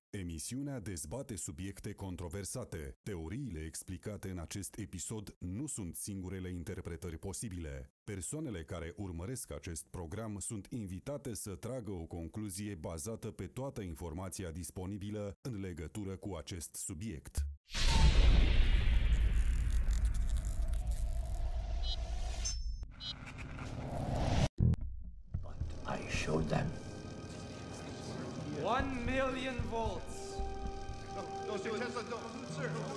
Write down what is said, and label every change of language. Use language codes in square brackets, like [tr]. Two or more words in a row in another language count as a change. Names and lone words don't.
[ro] Emisiunea dezbate subiecte controversate. Teoriile explicate în acest episod nu sunt singurele interpretări posibile. Persoanele care urmăresc acest program sunt invitate să tragă o concluzie bazată pe toată informația disponibilă în legătură cu acest subiect. [en] But I showed them. 1 million volts. No, sir, Tesla, no, sir.